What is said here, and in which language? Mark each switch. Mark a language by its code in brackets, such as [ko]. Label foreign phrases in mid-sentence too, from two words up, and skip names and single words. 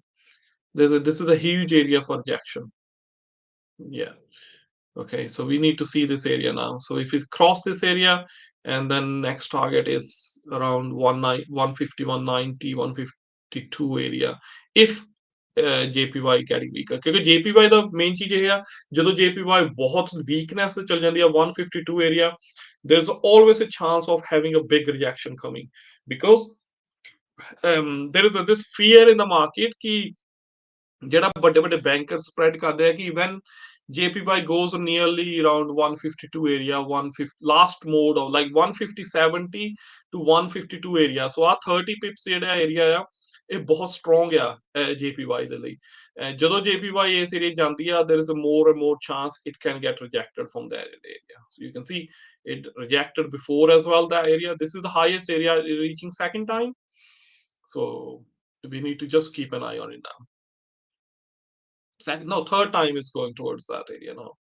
[en] This is a huge area for rejection. Yeah. Okay, so we need to see this area now. So if we cross this area, and then next target is around 150, 190, 152 area. If JPY getting weaker, क्योंकि JPY the main [hi] चीज ये है [en] ਜਦੋਂ JPY [hi] बहुत weakness से चल जाती है [en] 152 area, there's always a chance of having a big reaction coming because there is this fear in the market कि [pa] ਜਿਹੜਾ ਵੱਡੇ ਵੱਡੇ ਬੈਂਕਰ ਸਪਰੈਡ ਕਰਦੇ ਆ ਕਿ [en] when JPY goes nearly around 152 area, 150 last mode of like 150.70 to 152 area. [pa] So ਆ 30 pips ਜਿਹੜਾ area ਆ ਇਹ ਬਹੁਤ strong ਆ JPY ਦੇ ਲਈ ਜਦੋਂ JPY ਇਸ area ਜਾਂਦੀ ਆ [en] there is a more and more chance it can get rejected from that area. So you can see it rejected before as well that area. This is the highest area reaching second time. So we need to just keep an eye on it now. Second, no, third time is going towards that area now.